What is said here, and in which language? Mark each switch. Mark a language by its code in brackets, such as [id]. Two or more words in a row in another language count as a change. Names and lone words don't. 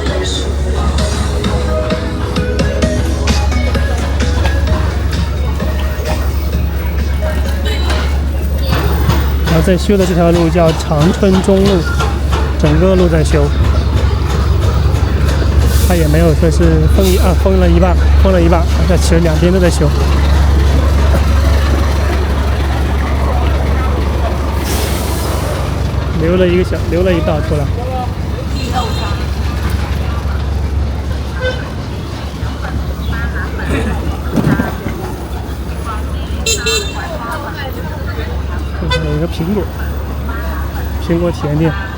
[zh] 然後在修的這條路叫長春中路，整個路在修，它也沒有說是封了一半，這其實兩邊都在修。留了一道出來。这有一個蘋果體驗店。